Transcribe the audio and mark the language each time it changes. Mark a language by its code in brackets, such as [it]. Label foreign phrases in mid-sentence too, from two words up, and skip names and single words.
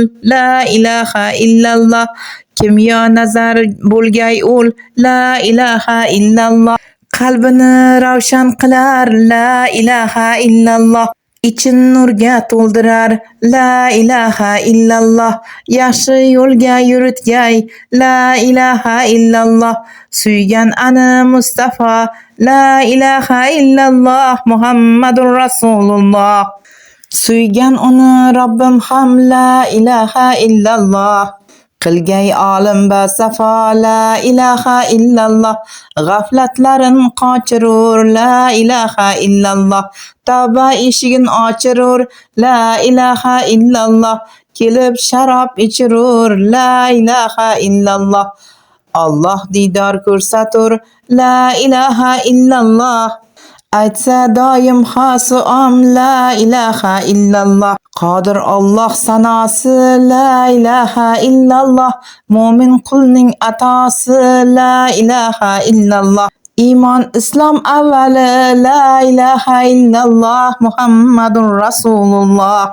[ar] لا إله إلا الله, [uz] kimyo nazar bo'lgay ul, [ar] لا إله إلا الله, [uz] qalbini ravshan qilar, [ar] لا إله إلا الله, [uz] ichin nurga to'ldirar, [ar] لا إله إلا الله, [uz] yaxshi yo'lga yuritgay, [ar] لا إله إلا الله, [uz] suygan ana Mustafa, [ar] لا إله إلا الله، محمد رسول الله, [uz] suygan uni Robbim ham, [ar] لا إله إلا الله, [uz] qilgay olim va safo, [ar] لا إله إلا الله, [uz] g'aflatlarin qochirur, [ar] لا إله إلا الله, [uz] tavba eshigin ochirur, [ar] لا إله إلا الله, [uz] kelib sharob ichirur, [ar] لا إله إلا الله, [uz] Alloh diydor ko'rsatur, [ar] لا إله إلا الله, [uz] aytsa doim xosuom, [ar] لا إله إلا الله, [uz] qodir Alloh sanosi, [ar] لا إله إلا الله, [uz] mo'min qulning atosi, [ar] لا إله إلا الله, [uz] iymon islom avvali, [ar] لا إله إلا الله، محمد رسول الله.